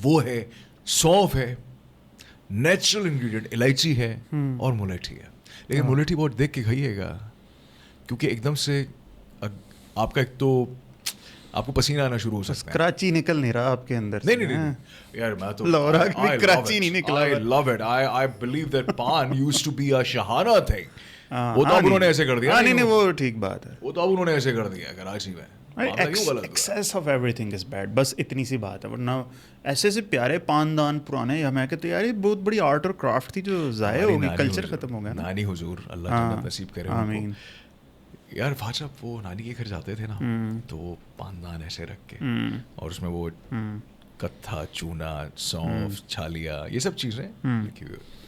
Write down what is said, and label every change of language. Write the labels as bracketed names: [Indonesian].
[Urdu] وہ ہے سونف ہے, نیچرل انگریڈینٹ الائچی ہے, اور ملیٹھی ہے. لیکن ملیٹھی بہت دیکھ کے کھائیے گا, کیونکہ ایک دم سے آپ کا ایک تو آپ کو پسینہ آنا شروع ہو سکتا ہے. کراچی نکل نہیں رہا آپ کے اندر. نہیں یار, میں تو کراچی نہیں نکلا. [English] I love it. I believe that pan used to be a شہانہ thing. [Urdu] وہ تو اب انہوں نے ایسے کر دیا. نہیں, وہ ٹھیک بات ہے, وہ تو اب انہوں نے ایسے کر دیا کراچی میں. [English] access of every thing is bad, [Urdu] بس اتنی سی بات ہے. ورنہ ایسے پیارے پاندان پرانے, میں کہتے یار یہ بہت بڑی آرٹ اور کرافٹ تھی جو ضائع ہو گئی, کلچر ختم ہو گیا. نانی حضور اللہ جنت نصیب کرے. آمین. یار فہد صاحب وہ نانی کے گھر جاتے تھے نا, تو وہ پاندان ایسے رکھ کے, اور اس میں وہ کتھا, چونا, سونف, چھالیا, یہ سب چیزیں رکھی ہوئی.